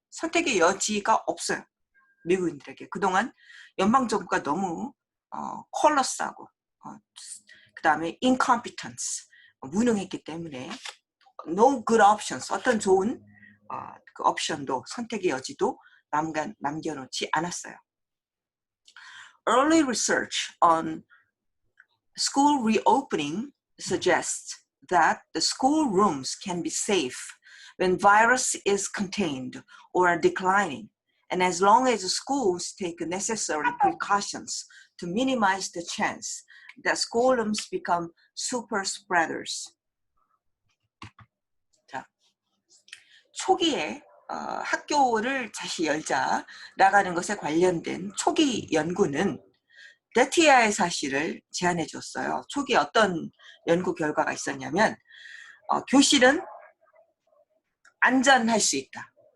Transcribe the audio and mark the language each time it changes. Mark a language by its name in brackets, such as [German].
[Korean] 선택의 여지가 없어요. 미국인들에게. 그동안 연방정부가 너무 콜러스하고 그 다음에 incompetence 무능했기 때문에 [English] no good options [Korean] 어떤 좋은 그 옵션도 선택의 여지도 남겨놓지 않았어요. [English] Early research on school reopening suggests that the school rooms can be safe when virus is contained or are declining, and as long as schools take necessary precautions to minimize the chance that schoolrooms become super spreaders. [Korean] 자, 초기에 학교를 다시 열자 나가는 것에 관련된 초기 연구는 데티아의 사실을 제안해 줬어요. 초기 어떤 연구 결과가 있었냐면 교실은 안전할 수 있다.